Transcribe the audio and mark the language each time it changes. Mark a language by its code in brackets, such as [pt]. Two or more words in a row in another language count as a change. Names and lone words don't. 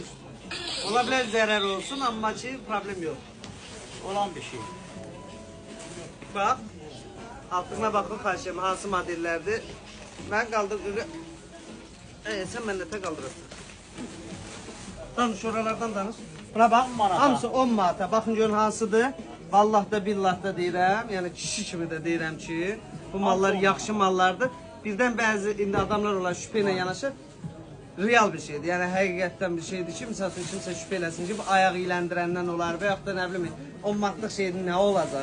[tr] Olabilir zarar olsun ama ki problem yok. Olan bir şey. Bak. Altına bakın karşıma hansı modellerdi. Ben kaldırdım. Sen bende kaldırırsın. [az] Danış oralardan danış. Buna bak. Hamısı 10 manata. Bakın görün hansıdır. Vallahi da billah da deyirəm. Yəni kişi kimi de deyirəm ki, bu mallar yaxşı mallardır. Birdən bəzi indi adamlar olan şübhə ilə yanaşır. Real bir şeydir. Yəni həqiqətdən bir şeydir ki, məsəl üçün kimsə şübhə eləsin ki, bu ayaq iyləndirəndən olar və yaxud da nə bilim 10 manatlıq şeyin nə olacaq?